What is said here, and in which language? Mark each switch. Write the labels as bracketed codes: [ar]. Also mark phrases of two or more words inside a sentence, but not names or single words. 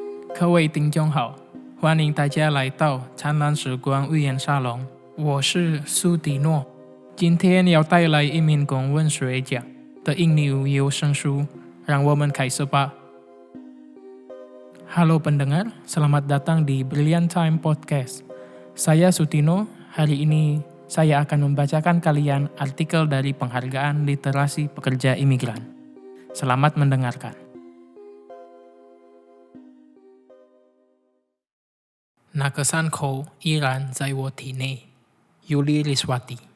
[zh] 各位听众好，欢迎大家来到灿烂时光寓言沙龙，我是苏迪诺。今天要带来一名公文学家的印尼有声书，让我们开始吧。 [id] Halo pendengar, selamat datang di Brilliant Time Podcast. Saya Sutino, hari ini saya akan membacakan kalian artikel dari Penghargaan Literasi Pekerja Imigran. Selamat mendengarkan. Nakasanko Iran Zaiwotine, Yuli Riswati.